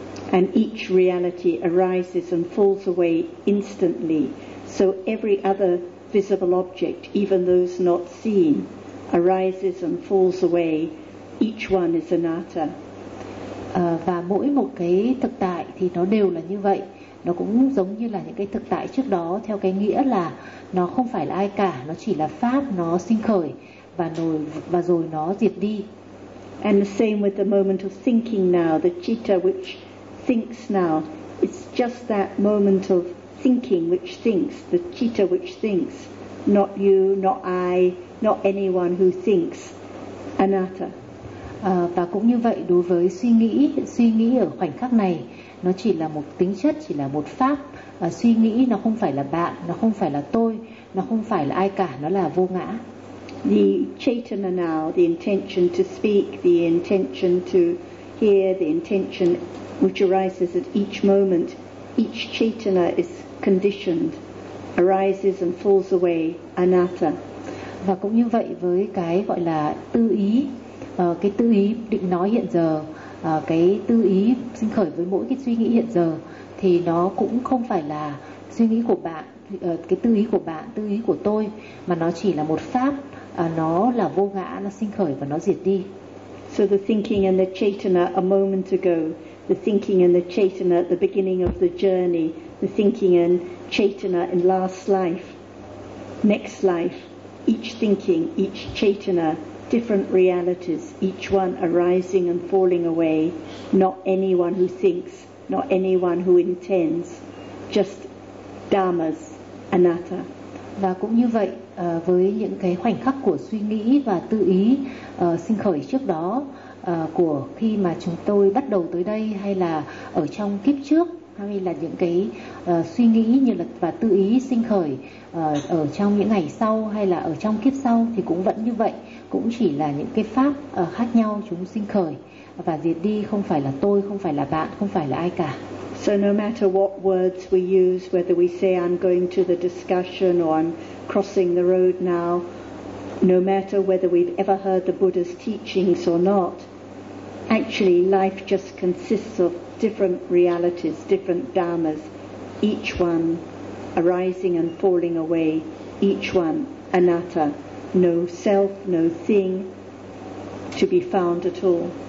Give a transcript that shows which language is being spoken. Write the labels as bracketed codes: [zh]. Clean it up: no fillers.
[en] And each reality arises and falls away instantly. So every other visible object, even those not seen, arises and falls away. Each one is anatta. [vi] Và mỗi một cái thực tại thì nó đều là như vậy. Nó cũng giống như là những cái thực tại trước đó, theo cái nghĩa là nó không phải là ai cả, nó chỉ là pháp, nó sinh khởi và rồi nó diệt đi. [en] And the same with the moment of thinking now, the citta which thinks now, it's just that moment of thinking which thinks, the citta which thinks, not you, not I, not anyone who thinks, anatta. [vi] Và cũng như vậy đối với suy nghĩ ở khoảnh khắc này, nó chỉ là một tính chất, chỉ là một pháp. Suy nghĩ nó không phải là bạn, nó không phải là tôi, nó không phải là ai cả, nó là vô ngã. [en] The chaitanya now, the intention to speak, the intention to here the intention which arises at each moment, each chetana is conditioned, arises and falls away, anatta. [vi] Và cũng như vậy với cái gọi là tư ý, cái tư ý định nói hiện giờ, cái tư ý sinh khởi với mỗi cái suy nghĩ hiện giờ thì nó cũng không phải là suy nghĩ của bạn, cái tư ý của bạn, tư ý của tôi, mà nó chỉ là một pháp, nó là vô ngã, nó sinh khởi và nó diệt đi. [en] So the thinking and the chetana a moment ago, the thinking and the chetana at the beginning of the journey, the thinking and chetana in last life, next life, each thinking, each chetana, different realities, each one arising and falling away, not anyone who thinks, not anyone who intends, just dharmas, anatta. [vi] Và cũng như vậy, với những cái khoảnh khắc của suy nghĩ và tư ý sinh khởi trước đó, của khi mà chúng tôi bắt đầu tới đây hay là ở trong kiếp trước, hay là những cái suy nghĩ như là và tư ý sinh khởi ở trong những ngày sau hay là ở trong kiếp sau, thì cũng vẫn như vậy, cũng chỉ là những cái pháp khác nhau, chúng sinh khởi và diệt đi, không phải là tôi, không phải là bạn, không phải là ai cả. [en] So no matter what words we use, whether we say I'm going to the discussion or I'm crossing the road now, no matter whether we've ever heard the Buddha's teachings or not, actually life just consists of different realities, different dharmas, each one arising and falling away, each one anatta, no self, no thing to be found at all.